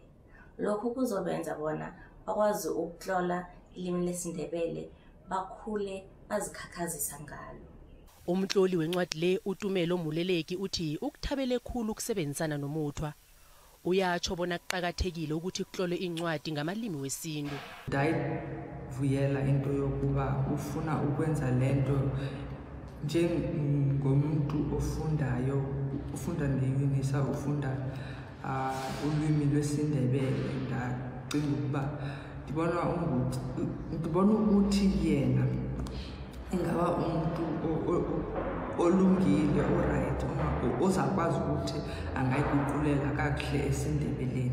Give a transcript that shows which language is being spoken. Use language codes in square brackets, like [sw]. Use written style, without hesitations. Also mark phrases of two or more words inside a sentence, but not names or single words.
[nr] Lokhu kuzobenza bona bakwazi ukutlola ilimi lesiNdebele bakhule bazikhakhazisa ngalo. Umtloli wencwadi le uTumelo Muleleki uthi ukuthabele ekhulu ukusebenzisana nomuthwa. Uyatsho bona kuqakathekile ukuthi kuhlolwe incwadi ngamalimi wesintu. [xh] Ndayivuyela into yokuba ufuna ukwenza lento njengomuntu ofundayo, ufunda neUNISA, ufunda ulwimi lwesiNdebele. Ndacinga ukuba ndibona ukuthi yena ingaba umuntu olungile, oright, ozakwazi ukuthi angayiguqulela kakuhle esiNdebeleni.